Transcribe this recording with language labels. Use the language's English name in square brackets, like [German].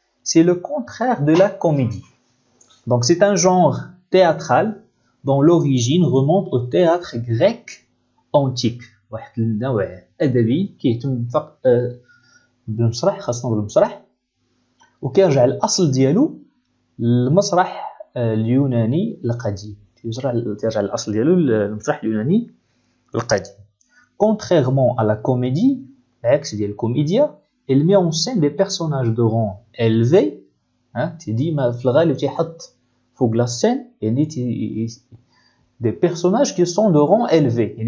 [French] C'est le contraire de la comédie. Donc, c'est un genre théâtral dont l'origine remonte au théâtre grec antique. [Arabic] واحد النوع أدبي كيهتم فقط بالمسرح، خاصة بالمسرح، وكيرجع الأصل ديالو المسرح اليوناني القديم. ترجع الأصل ديالو المسرح اليوناني القديم. [French] Contrairement à la comédie, [Arabic] العكس ديال الكوميديا، [French] elle met en scène des personnages de rang élevé. [Arabic] ديما في الغالب تيحط فوق لا سين يعني [French] des personnages qui sont de rang élevé.